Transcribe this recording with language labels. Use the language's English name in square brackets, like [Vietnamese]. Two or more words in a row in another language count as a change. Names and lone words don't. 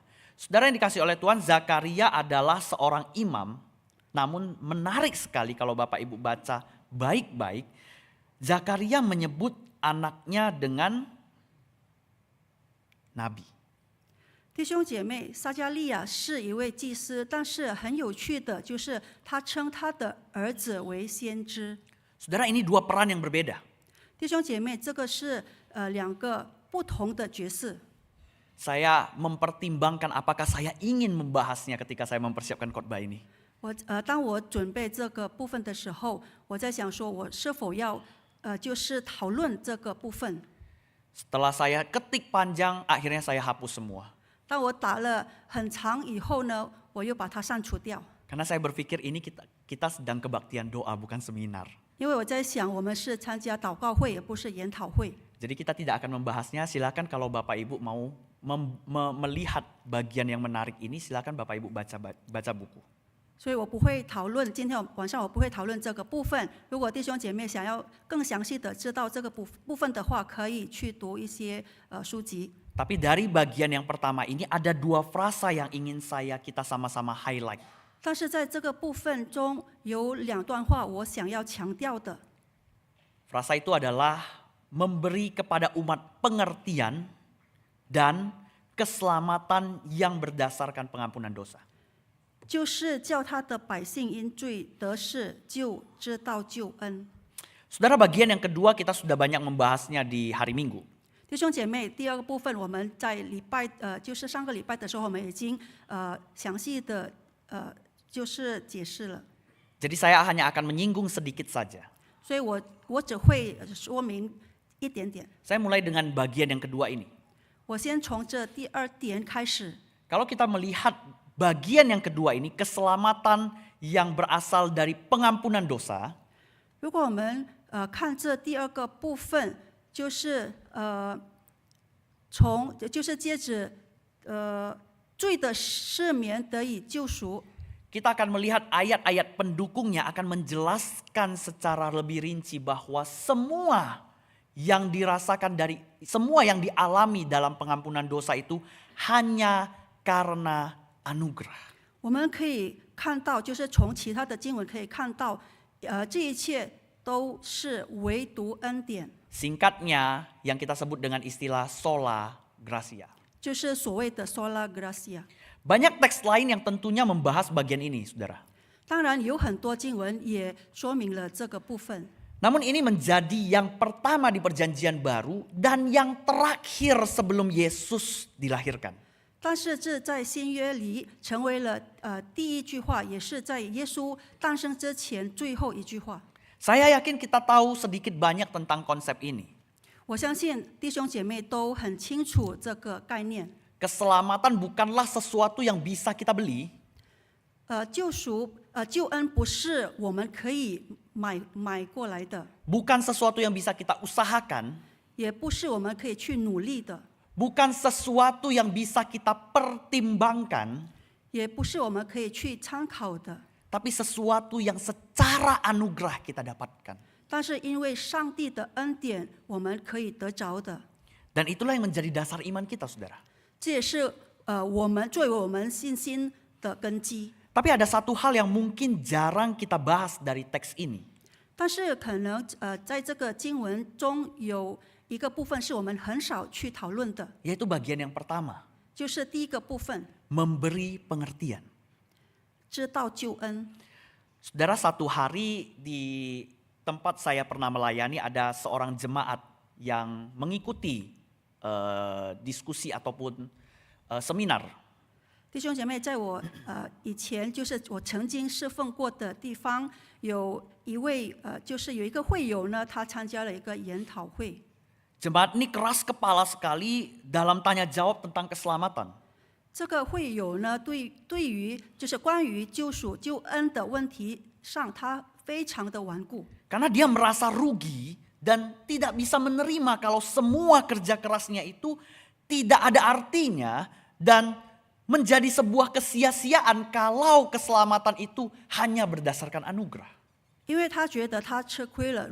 [Indonesian] Saudara yang dikasih oleh Tuhan, Zakaria adalah seorang imam, namun menarik sekali kalau Bapak Ibu baca baik-baik, Zakaria menyebut anaknya dengan nabi. [Chinese] 弟兄姐妹，撒加利亚是一位祭司，但是很有趣的就是他称他的儿子为先知。 [Indonesian] Saudara, ini dua peran yang berbeda. [Chinese] 弟兄姐妹，这个是两个不同的角色。 [Indonesian] Saya mempertimbangkan apakah saya ingin membahasnya ketika saya mempersiapkan khotbah ini. [Chinese] 当我准备这个部分的时候，我在想说，我是否要就是讨论这个部分。 [Indonesian] Setelah saya ketik panjang, akhirnya saya hapus semua. [Chinese] 当我打了很长以后呢，我又把它删除掉。 [Indonesian] Karena saya berpikir ini kita sedang kebaktian doa, bukan seminar. [Chinese] 因为我在想，我们是参加祷告会，也不是研讨会。 [Indonesian] Jadi kita tidak akan membahasnya. Silakan kalau Bapak Ibu mau melihat bagian yang menarik ini, silakan Bapak Ibu baca buku. [Chinese] 所以我不会讨论，今天晚上我不会讨论这个部分。如果弟兄姐妹想要更详细的知道这个部分的话，可以去读一些书籍。 [Indonesian] Tapi dari bagian yang pertama ini ada dua frasa yang ingin kita sama-sama highlight. [Chinese] 但是在这个部分中有两段话我想要强调的。 [Indonesian] Frasa itu adalah memberi kepada umat pengertian dan keselamatan yang berdasarkan pengampunan dosa. [Chinese] 就是叫他的百姓因罪得释，就知道救恩。 [Indonesian] Saudara, bagian yang kedua kita sudah banyak membahasnya di hari Minggu. [Chinese] 弟兄姐妹，第二个部分我们在就是上个礼拜的时候，我们已经详细的就是解释了。 [Indonesian] Jadi saya hanya akan menyinggung sedikit saja. [Chinese] 所以我只会说明一点点。 [Indonesian] Saya mulai dengan bagian yang kedua ini. [Chinese] 我先从这第二点开始。 [Indonesian] Kalau kita melihat bagian yang kedua ini, keselamatan yang berasal dari pengampunan dosa, [Chinese] 如果我们看这第二个部分，就是就是接着罪的赦免得以救赎。 [Indonesian] kita akan melihat ayat-ayat pendukungnya akan menjelaskan secara lebih rinci bahwa semua yang dialami dalam pengampunan dosa itu hanya karena anugerah. [Chinese] 我们可以看到，就是从其他的经文可以看到，这一切都是唯独恩典。 [Indonesian] Singkatnya yang kita sebut dengan istilah [Latin] sola gratia. [Chinese] 就是所谓的 [Latin] sola gratia。 [Indonesian] Banyak teks lain yang tentunya membahas bagian ini, saudara. [Chinese] 当然有很多经文也说明了这个部分。 [Indonesian] Namun ini menjadi yang pertama di perjanjian baru dan yang terakhir sebelum Yesus dilahirkan. [Chinese] 但是这在新约里成为了第一句话，也是在耶稣诞生之前最后一句话。 [Indonesian] Saya yakin kita tahu sedikit banyak tentang konsep ini. [Chinese] 我相信弟兄姐妹都很清楚这个概念。 [Indonesian] Keselamatan bukanlah sesuatu yang bisa kita beli. [Chinese] 救恩不是我们可以买过来的， [Indonesian] Bukan sesuatu yang bisa kita usahakan. [Chinese] 也不是我们可以去努力的， [Indonesian] Bukan sesuatu yang bisa kita pertimbangkan. [Chinese] 也不是我们可以去参考的。 [Indonesian] Tapi sesuatu yang secara anugerah kita dapatkan. [Chinese] 但是因为上帝的恩典，我们可以得着的。 [Indonesian] Dan itulah yang menjadi dasar iman kita, saudara. [Chinese] 这也是我们作为我们信心的根基。 [Indonesian] Tapi ada satu hal yang mungkin jarang kita bahas dari teks ini. [Chinese] 但是可能在这个经文中有一个部分是我们很少去讨论的， [Indonesian] Yaitu bagian yang pertama, [Chinese] 就是第一个部分， [Indonesian] memberi pengertian. [Chinese] 知道救恩。 [Indonesian] Saudara, satu hari di tempat saya pernah melayani ada seorang jemaat yang mengikuti diskusi ataupun seminar. [Chinese] 弟兄姐妹，在我以前就是我曾经侍奉过的地方，有一位就是有一个会友呢，他参加了一个研讨会。 [Indonesian] Jemaat ini keras kepala sekali dalam tanya jawab tentang keselamatan. [Chinese] 这个会友呢，对于就是关于救赎救恩的问题上，他非常的顽固， [Indonesian] Karena dia merasa rugi dan tidak bisa menerima kalau semua kerja kerasnya itu tidak ada artinya dan menjadi sebuah kesia-siaan kalau keselamatan itu hanya berdasarkan anugerah. [Chinese] 因为他觉得他吃亏了。